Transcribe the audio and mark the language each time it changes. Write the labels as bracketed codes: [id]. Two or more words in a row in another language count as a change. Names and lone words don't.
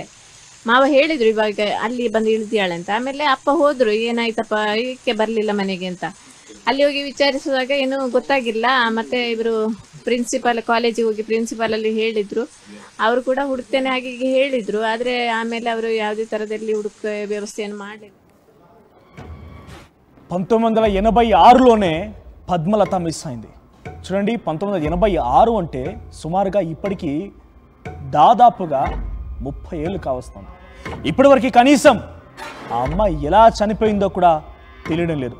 [kn] ಮಾವ ಹೇಳಿದ್ರು ಇವಾಗ ಅಲ್ಲಿ ಬಂದು ಇಳಿದಿಯಾಳೆ ಅಂತ. ಆಮೇಲೆ ಅಪ್ಪ ಹೋದ್ರು, ಏನಾಯ್ತಪ್ಪ ಏಕೆ ಬರಲಿಲ್ಲ ಮನೆಗೆ ಅಂತ. ಅಲ್ಲಿ ಹೋಗಿ ವಿಚಾರಿಸುವಾಗ ಏನೂ ಗೊತ್ತಾಗಿಲ್ಲ. ಮತ್ತೆ ಇವರು ಕಾಲೇಜಿಗೆ ಹೋಗಿ ಪ್ರಿನ್ಸಿಪಾಲ್ ಅಲ್ಲಿ ಹೇಳಿದ್ರು. ಅವರು ಕೂಡ ಹುಡುಕ್ತೇನೆ ಹಾಗೆ ಹೇಳಿದ್ರು. ಆದರೆ ಆಮೇಲೆ ಅವರು ಯಾವುದೇ ಥರದಲ್ಲಿ ವ್ಯವಸ್ಥೆಯನ್ನು ಮಾಡಲಿಲ್ಲ. [te] 1986లోనే పద్మలత మిస్ అయింది. చూడండి, 1986 అంటే సుమారుగా ఇప్పటికీ దాదాపుగా 30 ఏళ్ళు కావస్తుంది. ఇప్పటివరకు కనీసం ఆ అమ్మాయి ఎలా చనిపోయిందో కూడా తెలియడం లేదు.